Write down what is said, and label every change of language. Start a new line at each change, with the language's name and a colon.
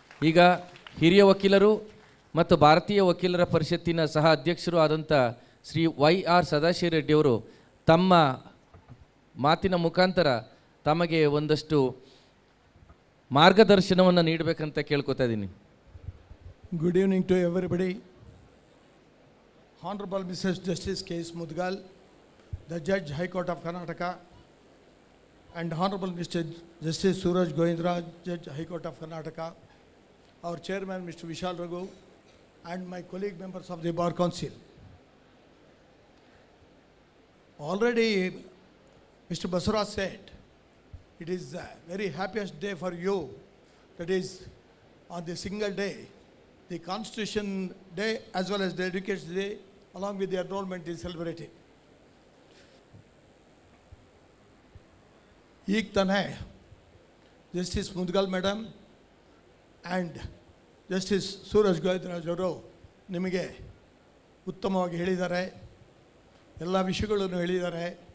Kannada: ಈಗ ಹಿರಿಯ ವಕೀಲರು ಮತ್ತು ಭಾರತೀಯ ವಕೀಲರ ಪರಿಷತ್ತಿನ ಸಹ ಅಧ್ಯಕ್ಷರು ಆದಂಥ ಶ್ರೀ YR ಸದಾಶಿವರೆಡ್ಡಿಯವರು ತಮ್ಮ ಮಾತಿನ ಮುಖಾಂತರ ತಮಗೆ ಒಂದಷ್ಟು ಮಾರ್ಗದರ್ಶನವನ್ನು ನೀಡಬೇಕಂತ ಕೇಳ್ಕೊತಾ ಇದ್ದೀನಿ.
English: Good evening to everybody. Honorable Mrs. Justice K.S. Mudgal, the Judge High Court of Karnataka, and Honorable Mr. Justice Suraj Govindraj, Judge High Court of Karnataka, our Chairman Mr. Vishal Raghu, and my colleague members of the Bar Council. Already Mr. Basura said, it is a very happiest day for you. That is, on the single day, the Constitution Day as well as the Education Day, along with the enrollment is celebrated.
Kannada: ಈಗ ತಾನೇ justice Mudgal madam and justice Suraj Govindaraj ಅವರು ನಿಮಗೆ ಉತ್ತಮವಾಗಿ ಹೇಳಿದ್ದಾರೆ, ಎಲ್ಲ ವಿಷಯಗಳನ್ನು ಹೇಳಿದ್ದಾರೆ.